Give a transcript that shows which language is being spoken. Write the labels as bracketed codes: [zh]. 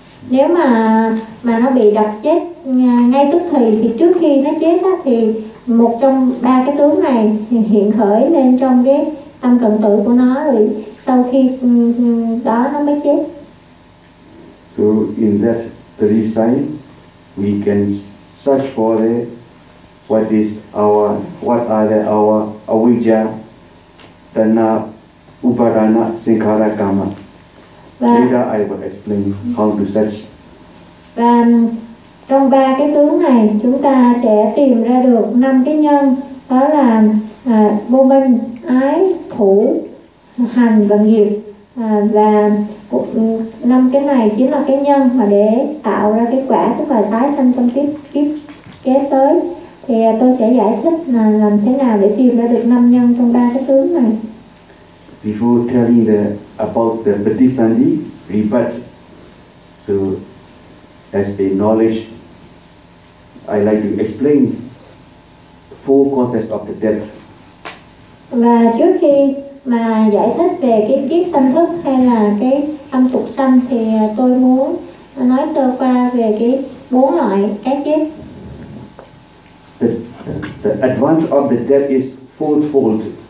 [vi] nếu mà nó bị đập chết ngay tức thì, thì trước khi nó chết đó, thì một trong ba cái tướng này hiện khởi lên trong cái tâm cận tử của nó, rồi sau khi đó nó mới chết. [en] So in that three sign, we can search for the what are our avijja, tanha, upadana, sankhara, karma. Later I will explain how to search. [vi] Và trong ba cái tướng này chúng ta sẽ tìm ra được năm cái nhân, đó là vô minh, ái, thủ, hành và nghiệp. Và năm cái này chính là cái nhân mà để tạo ra cái quả, tức là tái sanh trong kiếp kế tới. Thì tôi sẽ giải thích là làm thế nào để tìm ra được năm nhân trong ba cái tướng này. [en] Before telling about the pratisandhi, rebirth, so as a knowledge, I like to explain four causes of the death. [vi] Và trước khi mà giải thích về cái kiếp sanh thức hay là cái âm tục sanh, thì tôi muốn nói sơ qua về cái bốn loại cái chết. [en] The advance of the death is fourfold.